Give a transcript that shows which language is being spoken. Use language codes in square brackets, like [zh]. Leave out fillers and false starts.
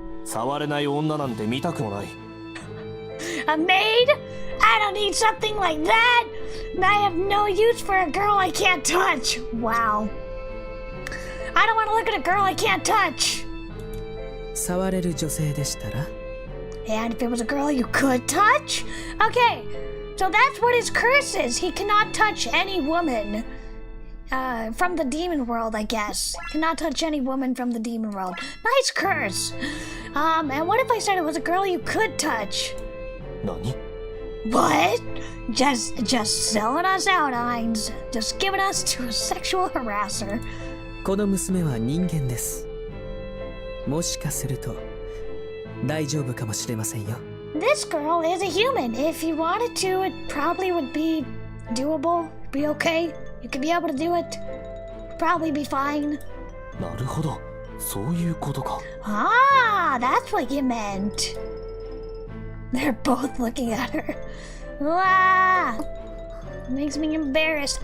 [ja] 触れない女なんて見たくもない。 [en] A maid? I don't need something like that. I have no use for a girl I can't touch. Wow. I don't want to look at a girl I can't touch. [ja] 触れる女性でしたら [en] And if it was a girl you could touch? Okay, so that's what his curse is. He cannot touch any woman. From the demon world, I guess. Cannot touch any woman from the demon world. Nice curse. And what if I said it was a girl you could touch? [ja] 何？ [en] What? Just selling us out, Heinz. Just giving us to a sexual harasser. [ja] この娘は人間です。もしかすると大丈夫かもしれませんよ。 [en] This girl is a human. If you wanted to, it probably would be doable. Be okay. You could be able to do it. Probably be fine. [ja] なるほど。そういうことか。 [en] Ah, that's what you meant. They're both looking at her. Ah, makes me embarrassed.